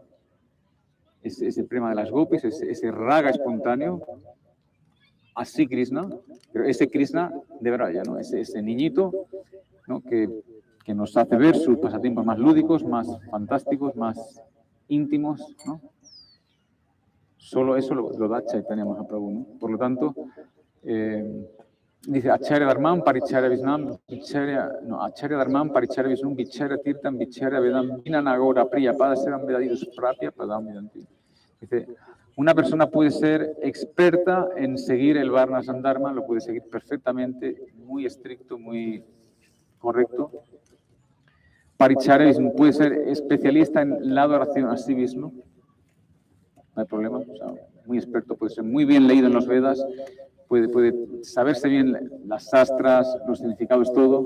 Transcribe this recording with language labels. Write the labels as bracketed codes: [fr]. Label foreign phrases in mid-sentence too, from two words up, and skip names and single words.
[es] Ese prema de las gopis, ese raga espontáneo, así Krishna, pero ese Krishna de Braja, ¿no? Ese niñito, ¿no? que nos hace ver sus pasatiempos más lúdicos, más fantásticos, más íntimos, ¿no? Solo eso lo da Chaitanya Mahaprabhu, ¿no? Por lo tanto, dice [sa] Acharya Dharman, Paricharya Visnam, Acharya Dharman, Paricharya Visnam, Vicharya Tirtam, Vicharya Vedam, Vinanagora, Priya, Pada Seram Vedadidos, Prapya, Padam Vedanti. [es] Dice, una persona puede ser experta en seguir el [sa] Varnasam Dharma, [es] lo puede seguir perfectamente, muy estricto, muy correcto. [sa] Paricharya Visnam [es] puede ser especialista en la adoración a sí mismo, no hay problema, o sea, muy experto, puede ser muy bien leído en los Vedas, puede saberse bien las sastras, los significados, todo.